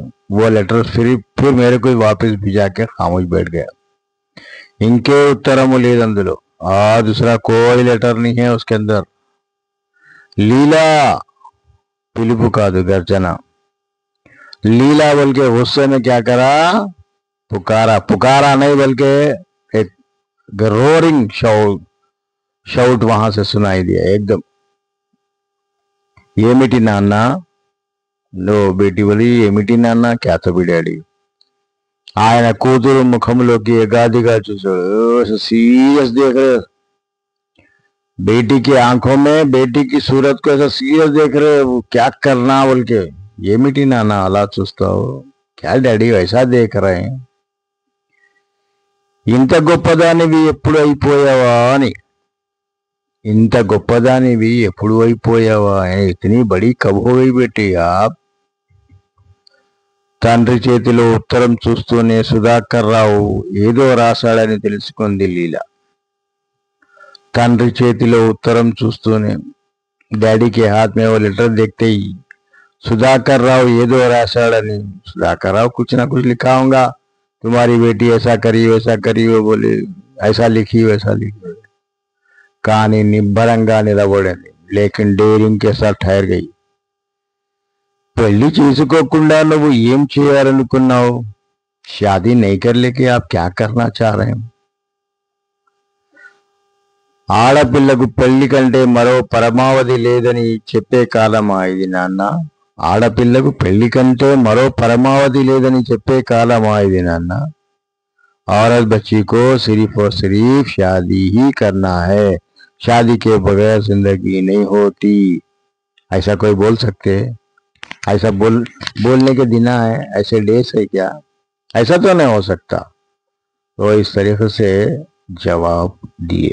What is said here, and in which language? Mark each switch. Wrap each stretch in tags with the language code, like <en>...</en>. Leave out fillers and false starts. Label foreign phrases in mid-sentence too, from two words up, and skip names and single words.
<hi>वो लेटर फिर मेरे को वापस भिजा के खामोश बैठ गया।</hi> <te>इनके उत्तरम లేదు అందులో।</te> <hi>दूसरा कोई लेटर नहीं है उसके अंदर। लीला</hi> <te>పిలుపు కాదు గర్జన।</te> <hi>लीला बोल के गुस्से में क्या करा, पुकारा नहीं बल्कि एक</hi> <en>roaring shout</en> <hi>वहां से सुनाई दिया एकदम।</hi> <te>ఏమిటి నాన్న,</te> <hi>नो बेटी बोली</hi> <te>ఏమిటి నాన్న,</te> <hi>क्या तो भी डैडी।</hi> <te>ఆయన కూతురు ముఖంలోకి ఎగాదిగా చూసాడు।</te> <hi>सीरियस देख रहे, बेटी की आंखों में बेटी की सूरत को ऐसा सीरियस देख रहे, वो क्या करना बोल के।</hi> <te>ఏమిటి నాన్న అలా చూస్తావు,</te> <hi>क्या डैडी वैसा देख रहे हैं।</hi> <te>ఇంత గొప్పదానివి ఎప్పుడు అయిపోయావా అని, ఇంత గొప్పదానివి ఎప్పుడు అయిపోయావా,</te> <hi>इतनी बड़ी कब हो गई बेटी आप।</hi> <te>తండ్రి చేతిలో ఉత్తరం చూస్తూనే సుధాకర్ రావు ఏదో రాశాడని తెలుసుకుంది లీల. తండ్రి చేతిలో ఉత్తరం చూస్తూనే</te> <hi>डैडी के हाथ में वो लेटर देखते ही सुधाकर राव</hi> <te>ఏదో రాశాడని.</te> <hi>सुधाकर राव कुछ ना कुछ लिखा होगा, तुम्हारी बेटी ऐसा करी वैसा करी, वो बोले ऐसा लिखी वैसा लिखी.</hi> <te>కానీ నిబ్బరంగా నిలబడింది.</te> <hi>లేకిన్ డేరింగ్ के साथ ठहर गई.</hi> <te>పెళ్లి చేసుకోకుండా నువ్వు ఏం చేయాలనుకున్నావు?</te> <hi>शादी नहीं कर लेके आप क्या करना चाह रहे हैं?</hi> <te>ఆడపిల్లకు పెళ్లి కంటే మరో పరమావధి లేదని చెప్పే కాలమా ఇది నాన్న? ఆడపిల్లకు పెళ్లి కంటే మరో పరమావధి లేదని చెప్పే కాలమా ఇది నాన్న?</te> <hi>औरत बच्ची को सिर्फ और सिर्फ शादी ही करना है, शादी के बगैर जिंदगी नहीं होती. ऐसा कोई बोल सकते? ऐसा बोलने के दिन है? ऐसे डेज है क्या? ऐसा तो नहीं हो सकता. तो इस तरीके से जवाब दिए.</hi>